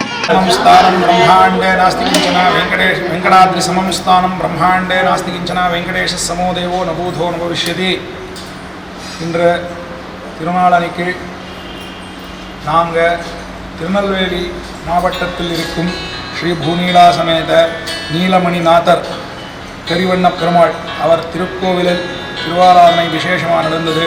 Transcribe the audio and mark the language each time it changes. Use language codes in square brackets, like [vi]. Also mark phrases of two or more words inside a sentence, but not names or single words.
[sa] स्थानं ब्रह्माण्डे नास्ति किञ्चन वेङ्कटाद्रिसमं स्थानं ब्रह्माण्डे नास्ति किञ्चन वेङ्कटेशसमो देवो न भूतो न भविष्यति [ta] இன்று திருநாளன்னைக்கு நாங்கள் திருநெல்வேலி மாவட்டத்தில் இருக்கும் ஸ்ரீ பூநீலா சமேத நீலமணிநாதர் கரிவண்ண பெருமாள் அவர் திருக்கோவிலில் திருவாராதனை விசேஷமாக நடந்தது.